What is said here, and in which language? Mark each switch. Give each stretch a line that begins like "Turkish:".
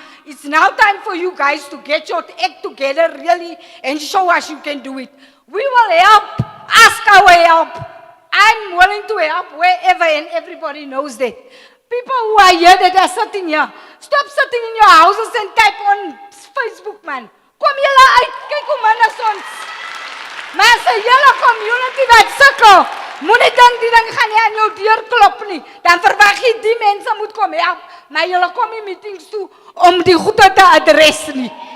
English: It's now time for you guys to get your act together really and show us you can do it. We will help, ask our help. I'm willing to help wherever, and everybody knows that. People who are here that are sitting here, stop sitting in your houses and type on Facebook, man.
Afrikaans: Kom julle uit, kyk hoe min is ons. Maar as 'n hele community wat sukkel, moenie dink die ding gaan nie aan jou deur klop nie. Dan verwag jy die mense moet kom help, maar julle kom nie meetings toe om die goede te adres nie.